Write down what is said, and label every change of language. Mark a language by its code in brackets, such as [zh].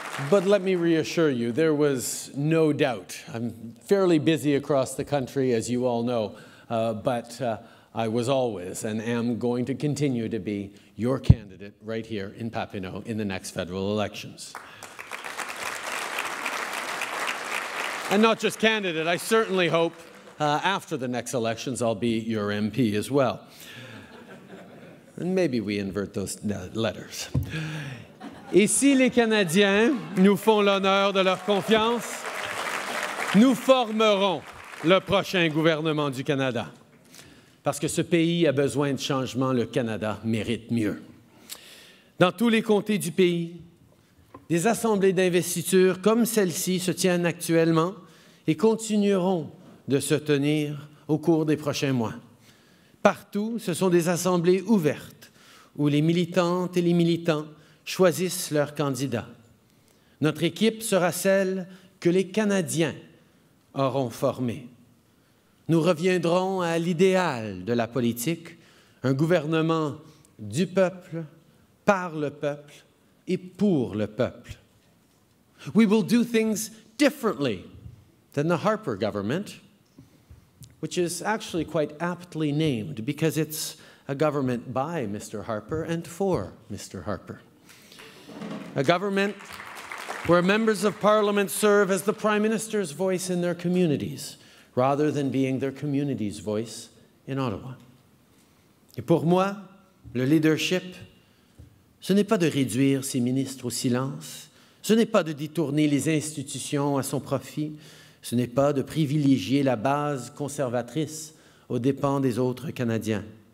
[en] But let me reassure you, there was no doubt. I'm fairly busy across the country, as you all know, but I was always and am going to continue to be your candidate right here in Papineau in the next federal elections. And not just candidate, I certainly hope after the next elections I'll be your MP as well. And maybe we invert those letters. [fr] Et si les Canadiens nous font l'honneur de leur confiance, nous formerons le prochain gouvernement du Canada. Parce que ce pays a besoin de changement, le Canada mérite mieux. Dans tous les comtés du pays, des assemblées d'investiture comme celle-ci se tiennent actuellement et continueront de se tenir au cours des prochains mois. Partout, ce sont des assemblées ouvertes où les militantes et les militants choisissent leurs candidats. Notre équipe sera celle que les Canadiens auront formée. Nous reviendrons à l'idéal de la politique, un gouvernement du peuple, par le peuple et pour le peuple. [en] We will do things differently than the Harper government, which is actually quite aptly named because it's a government by Mr. Harper and for Mr. Harper. A government where members of Parliament serve as the Prime Minister's voice in their communities, rather than being their community's voice in Ottawa. [fr] Et pour moi, le leadership, ce n'est pas de réduire ses ministres au silence, ce n'est pas de détourner les institutions à son profit, ce n'est pas de privilégier la base conservatrice aux dépens des autres Canadiens.